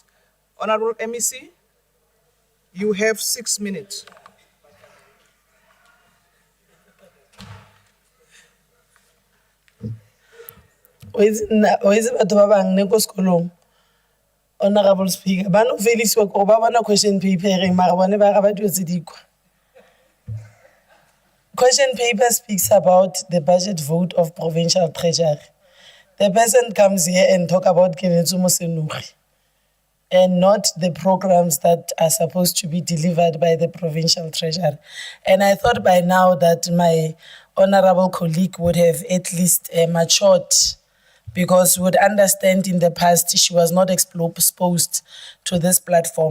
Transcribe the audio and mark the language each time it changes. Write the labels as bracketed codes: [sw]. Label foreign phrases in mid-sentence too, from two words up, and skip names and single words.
[en] Honorable MEC, you have 6 minutes. Honorable Speaker, [tn] ba no felisiwa ko ba bona [en] question paper [tn] mara bone ba ga ba dio tsedikwa [en] question paper speaks about the budget vote of provincial treasury. The person comes here and talk about Kenetso Mosenuri and not the programs that are supposed to be delivered by the provincial treasurer. And I thought by now that my honorable colleague would have at least matured, because would understand in the past she was not exposed to this platform.